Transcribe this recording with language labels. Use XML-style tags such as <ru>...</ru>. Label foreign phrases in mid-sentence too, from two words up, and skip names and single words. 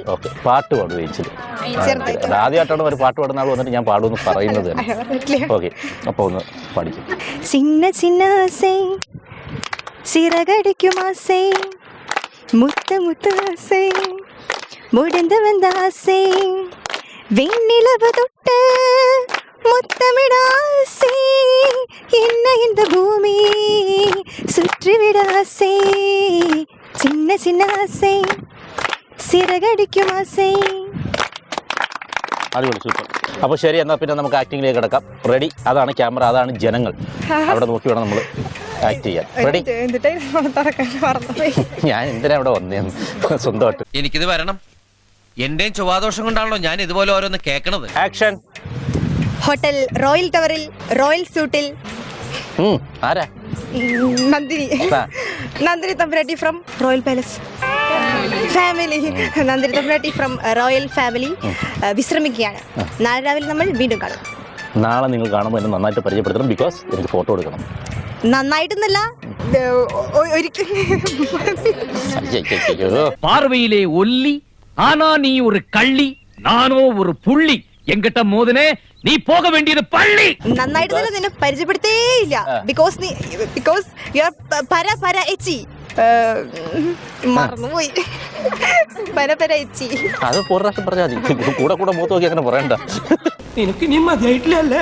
<ml>ഓക്കെ. പാട്ട് പാടും ഏഞ്ചൽ. ആദ്യമായിട്ടാണ് ഒരു പാട്ട് പാടുന്ന ആൾ വന്നിട്ട് ഞാൻ പാടുമെന്ന് പറയുന്നത്. ഓക്കെ, അപ്പൊ ഒന്ന് പഠിക്കും.</ml> <ta>சின்ன சின்ன ஆசை சிறகடிக்கும் ஆசை முத்த முத்த ஆசை முடந்த വந்த ஆசை வெண்ணிலவு தொட்டு முத்தமிட ஆசை என்ன இந்த பூமி சுற்றிவிட ஆசை சின்ன சின்ன ஆசை சிறகடிக்கும் ஆசை.</ta> <ml>അടിപൊളി, സൂപ്പർ. അപ്പോൾ ശരി, എന്നാൽ പിന്നെ നമുക്ക് ആക്ടിങ്ങിലേക്ക് കിടക്കാം. റെഡി? അതാണ് ക്യാമറ, അതാണ് ജനങ്ങൾ. അവിടെ നോക്കി വേണം നമ്മൾ ആക്ട് ചെയ്യാൻ. റെഡി? ഞാൻ എന്തിനാ ഇവിടെ വന്നേന്ന് സ്വന്തമായിട്ട്. എനിക്കിത് വരണം. എന്റെയും ചൊവ്വാദോഷം കൊണ്ടാണല്ലോ ഞാൻ ഇതുപോലെ ഓരോന്ന് കേൾക്കണത്. ആക്ഷൻ. ഹോട്ടൽ റോയൽ ടവറിൽ റോയൽ സ്യൂട്ടിൽ ആരാ? നന്ദിനി തമ്പുരാട്ടി</ml> <en>from Royal Palace Family.</en> <ml>നന്ദിനി തമ്പുരാട്ടി</ml> <en>from Royal Family</en> <ml>വിശ്രമിക്കുകയാണ്. നാളെ രാവിലെ നമ്മൾ വീണ്ടും കാണും. നാളെ നിങ്ങൾ കാണുമ്പോൾ എന്നെ നന്നായിട്ട് പരിചയപ്പെടുത്തണം. ബിക്കോസ് എനിക്ക് ഫോട്ടോ എടുക്കണം. നന്നായിട്ടൊന്നല്ല,</ml> <ta>பார்வையிலே ஒல்லி ஆனா நீ ஒரு கள்ளி நானோ ஒரு புள்ளி எங்கிட்ட மோதனே நீ போக வேண்டியது பள்ளி.</ta> <ml>നന്നായിട്ടൊന്നുമില്ല, നിന്നെ പരിചയപ്പെടുത്തേയില്ല.</ml> <en>because you are</en> <ml>പര എച്ചി. മറന്നുപോയി. പര എച്ചി. അത് ഒരു പ്രാവശ്യം പറഞ്ഞാൽ മതി. കൂടെ മൂത്ത് നോക്കി അങ്ങനെ പറയണ്ട. നിനക്ക് നീ മതിയായിട്ടില്ലല്ലേ?</ml>